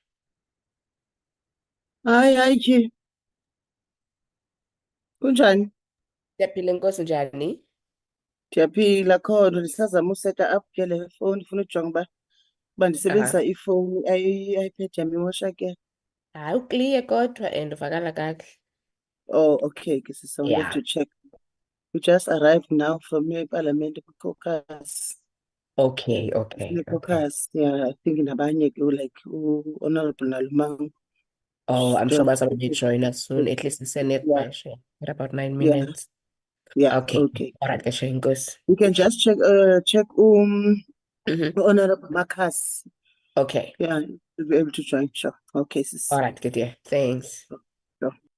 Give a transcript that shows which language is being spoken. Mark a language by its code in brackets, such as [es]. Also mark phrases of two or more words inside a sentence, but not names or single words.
[xh] Hayi Chi, kunjani? siyaphila inkosi njani? Ndiyaphila khona ndisazama useta up ke le fowuni ndifuna ujonga uba ndisebenzisa Aha. ifowuni i-iPad yam imoshakele. Hayi ukliye kodwa and uvakala kakuhle. Oh, okay ke sisa, [en] we have Yeah. to check. We just arrived now from [xh] eParliament kwi-caucus. [en] Okay, okay, okay. Sine-caucus, yeah, I think [xh] nabanye ke [en] like u-Honorable Nalumang. Oh, I'm sure Just, bazawube join us soon. At least yeah, [xh] isenexesha. [en] In about nine yeah, minutes. yeah, Okay. okay. All right, [xh] ke inkosi. [en] You can just check Mm-hmm. Honorable Marcus. Okay. Yeah, you'll be able to join. Sure. Okay, sis. All right, good dear. Thanks. Sure.